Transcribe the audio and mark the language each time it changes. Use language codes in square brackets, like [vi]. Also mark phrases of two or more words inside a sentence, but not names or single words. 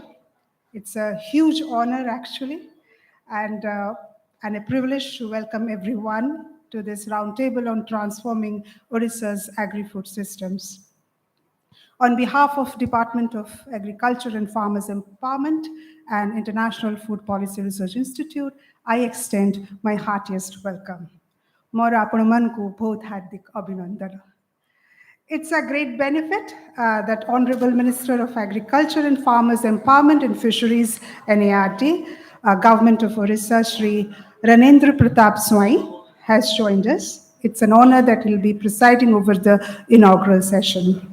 [en] It's a huge honor actually, and, uh, and a privilege to welcome everyone to this roundtable on transforming Odisha's agri-food systems. On behalf of Department of Agriculture and Farmers Empowerment and International Food Policy Research Institute, I extend my heartiest welcome. [or] ମୋର ଆପଣମାନଙ୍କୁ ବହୁତ ହାର୍ଦ୍ଦିକ ଅଭିନନ୍ଦନ. [en] It's a great benefit that Honorable Minister of Agriculture and Farmers Empowerment and Fisheries, NARD, Government of Odisha, Shri Ranendra Pratap Swai, has joined us. It's an honor that he'll be presiding over the inaugural session.